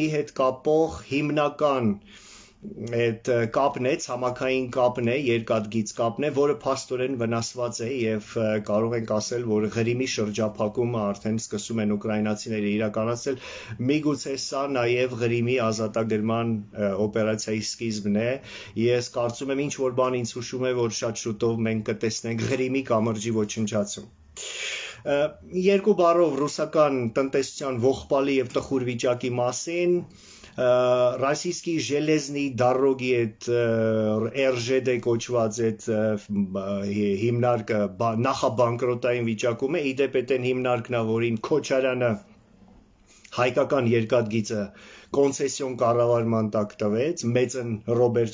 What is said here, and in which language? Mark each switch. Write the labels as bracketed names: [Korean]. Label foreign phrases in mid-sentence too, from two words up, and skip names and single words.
[Armenian] հետ կապող հիմնական այդ կապն է, ցամաքային կապն է, երկաթգիծ կապն է, որը փաստորեն վնասված է եւ կարող ենք ասել, որ Ղրիմի շրջափակումը արդեն սկսում են ուկրաինացիները իրականացնել, միգուցե սա նաեւ Ղրիմի ազատագրման օպերացիայի սկիզբն է։ Ես կարծում եմ ինչ որ բան ինձ հուշում է, որ շատ շուտով մենք կտեսնենք Ղրիմի կամրջի ոչնչացում։ Երկու բառով ռուսական տնտեսության ողբալի եւ տխուր վիճակի մասին Российский железный дороги այդ RЖD կոչված այդ հիմնարկը նախաբանկրոտային վիճակում է իդեպ այդ հիմնարկն որին Քոչարյանը հայկական երկաթգիծը կոնցեսիոն կառավարման տակ տվեց մեծն Ռոբերտ